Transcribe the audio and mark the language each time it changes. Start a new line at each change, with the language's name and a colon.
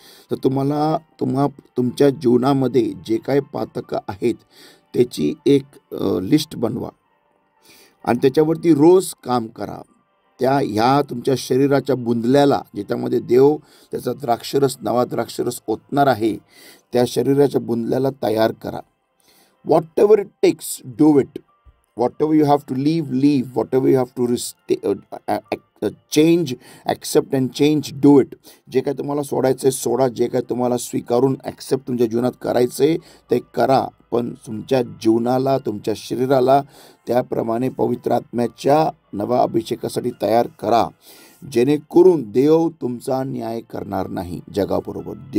Marathi: तर तुमच्या जीवनामध्ये जे काही पातकं आहेत त्याची एक लिस्ट बनवा आणि त्याच्यावरती रोज काम करा. ह्या तुमच्या शरीराच्या बुंदल्याला, ज्याच्यामध्ये देव त्याचा नवा द्राक्षरस ओतणार आहे, त्या शरीराच्या बुंदल्याला तयार करा.
English: Whatever it takes, do it. Whatever you have to leave, whatever you have to change, accept and change, do it.
Marathi: जे काय तुम्हाला सोडायचंय सोडा, जे काय तुम्हाला स्वीकारून ॲक्सेप्ट तुमच्या जीवनात करायचंय ते करा, पण तुमच्या जीवनाला, तुमच्या शरीराला त्याप्रमाणे पवित्र आत्म्याच्या नवा अभिषेकासाठी तयार करा, जेणेकरून देव तुमचा न्याय करणार नाही जगाबरोबर.